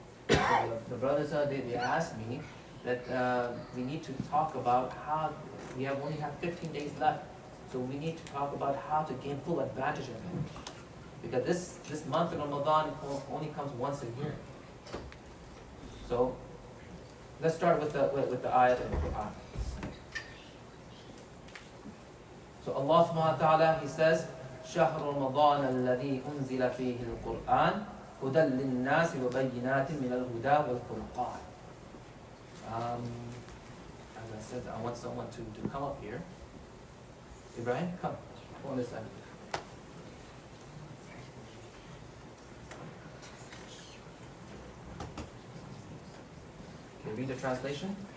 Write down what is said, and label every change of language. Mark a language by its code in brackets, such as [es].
[en] So the brothers, they asked me that we need to talk about how we only have 15 days left. So we need to talk about how to gain full advantage of it. Because this month of Ramadan only comes once a year. So let's start with the ayat of the Quran. So Allah subhanahu wa ta'ala, He says, [ar] شهر رمضان الذي أنزل فيه القرآن هدى للناس وبينات من الهدى والفرقان. [en] As I said, I want someone to come up here. Ibrahim, come on this side. Can you read the translation?